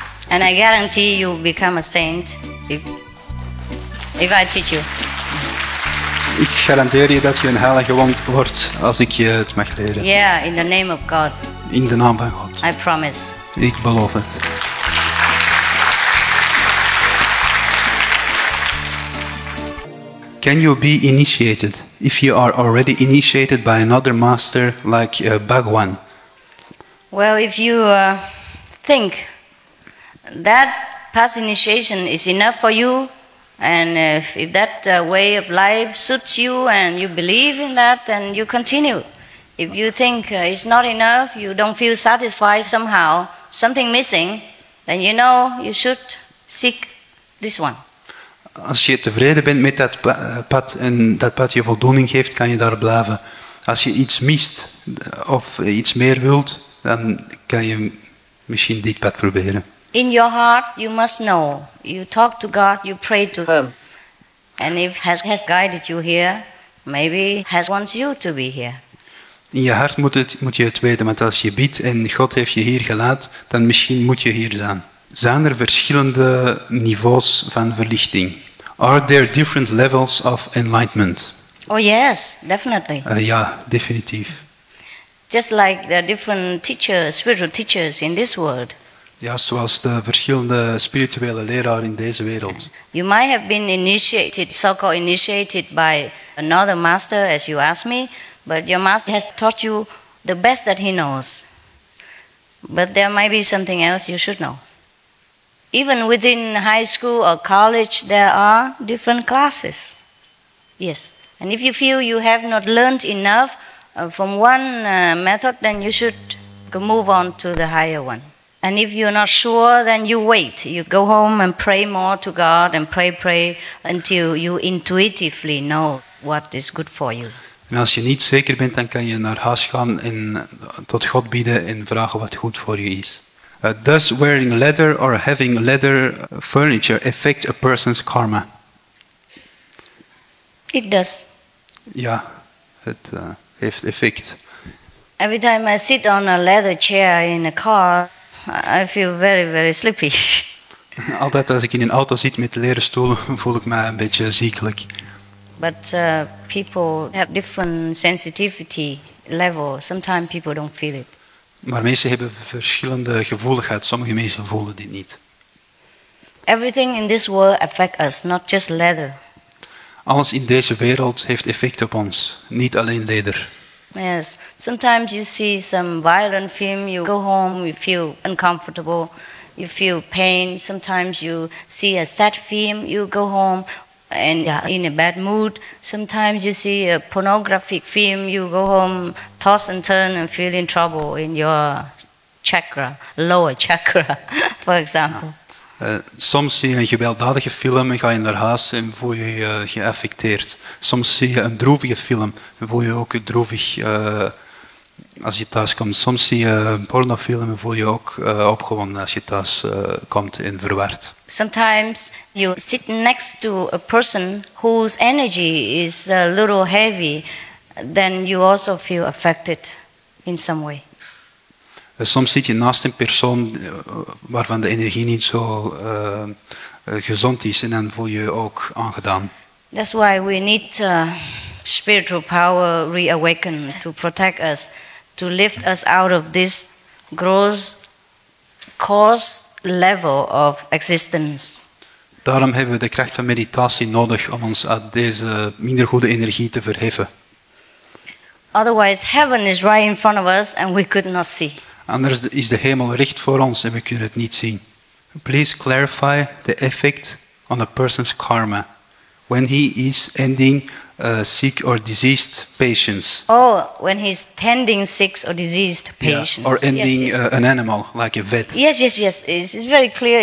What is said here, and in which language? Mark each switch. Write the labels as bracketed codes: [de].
[en] And I guarantee you will become a saint if I teach you. [nl] Ik garandeer je dat je een heilige wordt als ik je het mag leren. [en] Yeah, in the name of God. [nl] In de naam van God. [en] I promise. [nl] Ik beloof het. [en] Can you be initiated if you are already initiated by another master like Bhagwan? Well, if you think that past initiation is enough for you, and if that way of life suits you and you believe in that, then you continue. If you think it's not enough, you don't feel satisfied somehow, something missing, then you know you should seek this one. [nl] Als je tevreden bent met dat pad en dat pad je voldoening geeft, kan je daar blijven. Als je iets mist of iets meer wilt, dan kan je misschien dit pad proberen. [en] In your heart, you must know. You talk to God, you pray to Him. And if He has guided you here, maybe He wants you to be here. [nl] In je hart moet je het weten, want als je bidt en God heeft je hier gelaten, dan misschien moet je hier zijn. Zijn er verschillende niveaus van verlichting? [en] Are there different levels of enlightenment? Oh yes, definitely. [nl] Ja, definitief. [en] Just like there are different teachers, spiritual teachers in this world. [nl] Ja, zoals de verschillende spirituele leraren in deze wereld. [en] You might have been initiated, so-called initiated by another master, as you asked me, but your master has taught you the best that he knows. But there might be something else you should know. Even within high school or college, there are different classes. Yes. And if you feel you have not learned enough from one method, then you should move on to the higher one. And if you're not sure, then you wait. You go home and pray more to God and pray until you intuitively know what is good for you. [nl] En als je niet zeker bent, dan kan je naar huis gaan en tot God bidden en vragen wat goed voor je is. [en] Does wearing leather or having leather furniture affect a person's karma? It does. [nl] Ja, het heeft effect. [en] Every time I sit on a leather chair in a car, I feel very, very sleepy. [nl] Altijd als ik in een auto zit met leren stoelen, voel ik me een beetje ziekelijk. [en] But people have different sensitivity level. Sometimes people don't feel it. [nl] Maar mensen hebben verschillende gevoeligheid. Sommige mensen voelen dit niet. [en] Everything in this world affects us, not just leather. [nl] Alles in deze wereld heeft effect op ons, niet alleen leder. [en] Yes. Sometimes you see some violent film, you go home, you feel uncomfortable, you feel pain. Sometimes you see a sad film, you go home and in a bad mood. Sometimes you see a pornographic film, you go home, toss and turn and feel in trouble in your chakra, lower chakra, for example. [nl] Soms zie je een gewelddadige film en ga je naar huis en voel je je geaffecteerd. Soms zie je een droevige film en voel je ook droevig als je thuis komt. Soms zie je een pornofilm en voel je ook opgewonden als je thuis komt en verward. [en] Sometimes you sit next to a person whose energy is a little heavy, then you also feel affected in some way. [nl] Soms zit je naast een persoon waarvan de energie niet zo gezond is en dan voel je je ook aangedaan. [en] That's why we need spiritual power reawakened to protect us, to lift us out of this gross coarse level of existence. [nl] Daarom hebben we de kracht van meditatie nodig om ons uit deze minder goede energie te verheffen. [en] Otherwise, heaven is right in front of us and we could not see. [nl] Anders is de hemel recht voor ons en we kunnen het niet zien. [en] Please clarify the effect on a person's karma when he is ending sick or diseased patients. Oh, when he's tending sick or diseased patients. Yeah, or ending yes. an animal, like a vet. Yes. It's very clear.